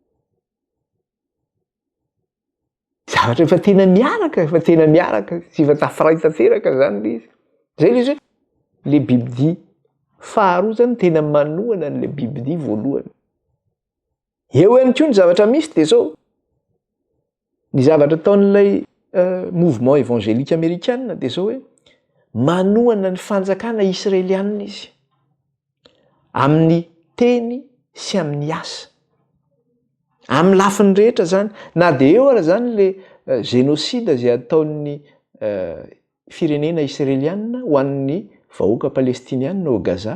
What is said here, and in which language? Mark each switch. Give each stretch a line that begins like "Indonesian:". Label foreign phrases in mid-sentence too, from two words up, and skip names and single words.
Malagasy: Zavatra efa tena miaraka sy efa tafiray tanteraka zany le izy. Zay le izy hoe le bibidia faharoa zany tena manohana an'le bibidia voalohany. Eo ihany koa ny zavatra misy de zao ny zavatra ataon'ilay
French: mouvement évangélique américain
Malagasy: de zao hoe manohana ny fanjakana israeliana izy amin'ny teny sy amin'ny asa amin'ny lafiny rehetra zany na de eo ara zany le génocide zay ataon'ny firenena israeliana ho an'ny vahoaka palestiniana au Gaza.